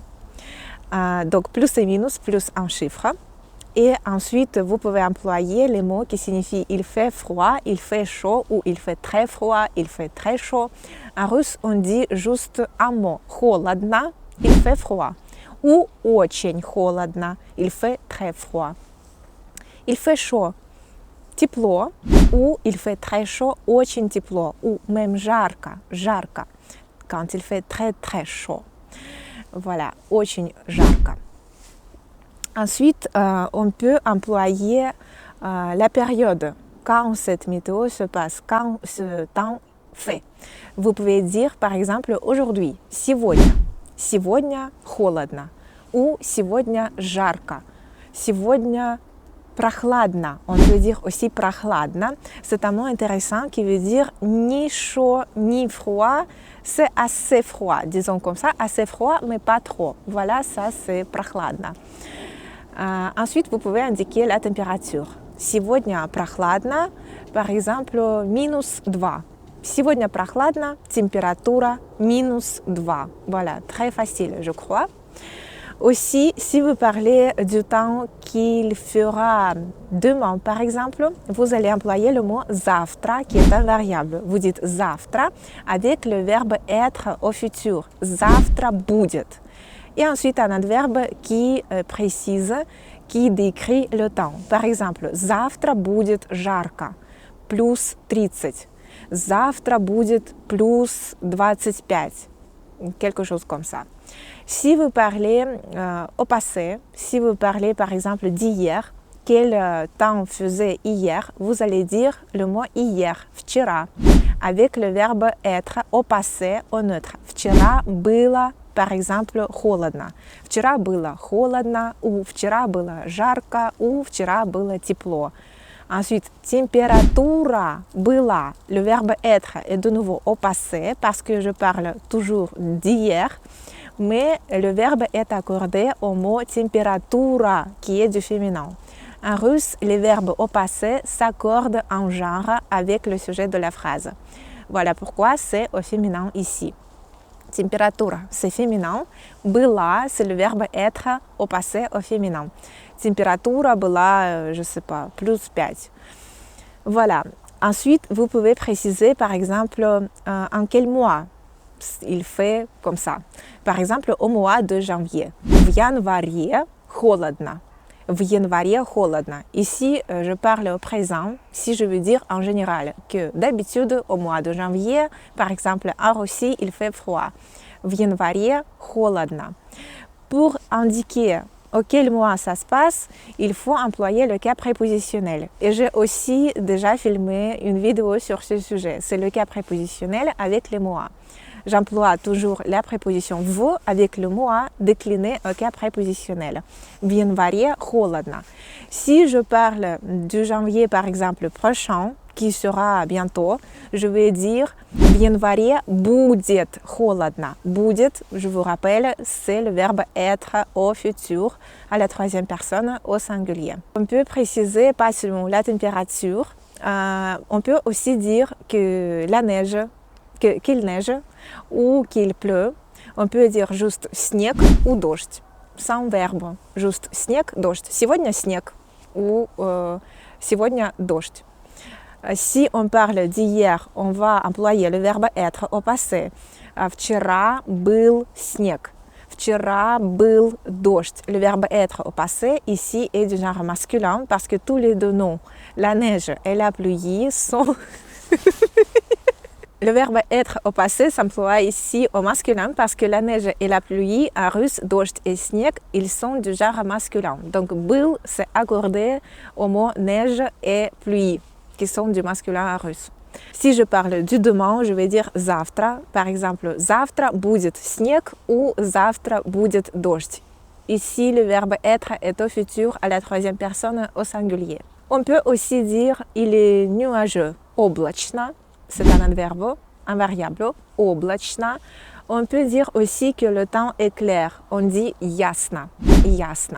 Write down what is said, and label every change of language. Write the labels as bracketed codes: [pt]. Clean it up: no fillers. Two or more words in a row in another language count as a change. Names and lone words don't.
[fr] Donc plus et minus, plus un chiffre. Et ensuite, vous pouvez employer les mots qui signifient il fait froid, il fait chaud ou il fait très froid, il fait très chaud. En russe, on dit juste un mot, холодно, il fait froid. [ru] Ou очень холодно, [fr] il fait très froid. Il fait chaud, тепло, ou il fait très chaud, [ru] очень тепло, [fr] ou même [ru] жарко, жарко, [fr] quand il fait très très chaud. Voilà, [ru] очень жарко. [fr] Ensuite, on peut employer la période quand cette météo se passe, quand ce temps fait. Vous pouvez dire par exemple aujourd'hui, [ru] сегодня, сегодня холодно, ou сегодня жарко, сегодня прохладно. [fr] On peut dire aussi прохладно. C'est un mot intéressant qui veut dire ni chaud ni froid. C'est assez froid, disons comme ça, assez froid mais pas trop. Voilà, ça c'est прохладно. Ensuite, vous pouvez indiquer la température. [ru] Сегодня прохладно, [fr] par exemple, -2. [ru] Сегодня прохладно, температура -2. [fr] Voilà, très facile, je crois. Aussi, si vous parlez du temps qu'il fera demain, par exemple, vous allez employer le mot завтра, qui est un variable. Vous dites завтра avec le verbe être au futur. [ru] Завтра будет. [fr] Et ensuite, un adverbe qui précise, qui décrit le temps. Par exemple, [ru] завтра будет жарко, plus 30. Завтра будет plus 25. [fr] Quelque chose comme ça. Si vous parlez au passé, si vous parlez par exemple d'hier, quel temps faisait hier, vous allez dire le mot hier, вчера, avec le verbe être au passé au neutre. [ru] Вчера было, [fr] par exemple, [ru] холодно. Вчера было холодно, ou вчера было жарко, ou вчера было тепло. Ensuite, températura была. [fr] Le verbe être est de nouveau au passé parce que je parle toujours d'hier, mais le verbe est accordé au mot temperatura qui est du féminin. En russe, les verbes au passé s'accordent en genre avec le sujet de la phrase. Voilà pourquoi c'est au féminin ici. Temperatura, c'est féminin. Была, c'est le verbe être au passé au féminin. [ru] Температура была, [fr] je sais pas, plus 5. Voilà. Ensuite, vous pouvez préciser, par exemple, en quel mois il fait comme ça. Par exemple, au mois de janvier. [ru] В январе холодно. В январе холодно. [fr] Ici, je parle au présent, si je veux dire en général que d'habitude, au mois de janvier, par exemple, en Russie, il fait froid. [ru] В январе холодно. [fr] Pour indiquer auquel mois ça se passe, il faut employer le cas prépositionnel. Et j'ai aussi déjà filmé une vidéo sur ce sujet. C'est le cas prépositionnel avec les mois. J'emploie toujours la préposition в avec le mois décliné au cas prépositionnel. [ru] В январе холодно. [fr] Si je parle du janvier, par exemple, prochain, qui sera bientôt, je vais dire [ru] в январе будет холодно. Будет, [fr] je vous rappelle, c'est le verbe être au futur, à la troisième personne, au singulier. On peut préciser pas seulement la température, on peut aussi dire que la neige, qu'il neige ou qu'il pleut. On peut dire juste снег ou дождь, sans verbe, juste [ru] снег, дождь. Сегодня снег ou сегодня дождь. [fr] Si on parle d'hier, on va employer le verbe être au passé. [ru] Вчера был снег. Вчера был дождь. [fr] Le verbe être au passé ici est du genre masculin parce que tous les deux noms, La neige et la pluie sont... Le verbe être au passé s'emploie ici au masculin parce que la neige et la pluie en russe, дождь et снег, ils sont du genre masculin. Donc был, c'est accordé aux mots neige et pluie, qui sont du masculin en russe. Si je parle du demain, je vais dire завтра. Par exemple, [ru] завтра будет снег ou завтра будет дождь. [fr] Ici, le verbe être est au futur à la troisième personne au singulier. On peut aussi dire il est nuageux, облачно. C'est un adverbe, un variable, облачно. On peut dire aussi que le temps est clair. On dit [ru] ясно, ясно.